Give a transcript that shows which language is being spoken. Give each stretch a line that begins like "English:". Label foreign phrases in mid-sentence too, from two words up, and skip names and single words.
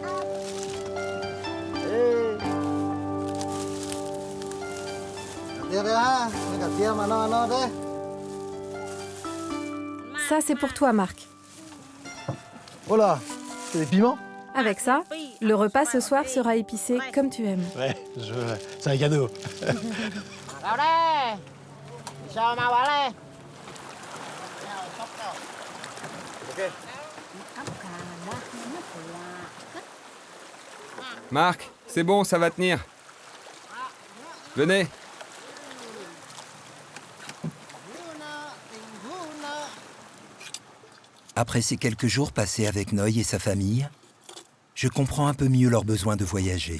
French: Ça, c'est pour toi, Marc. Oh là, c'est des piments? Avec ça, le repas ce soir sera épicé comme tu aimes. Ouais, c'est un cadeau.
Vietnamese: Vào đây. Sao mau vào đây.
French: Marc, c'est bon, ça va tenir. Venez. Après ces quelques jours passés avec Noy et sa famille, je comprends un peu mieux leur besoin de voyager.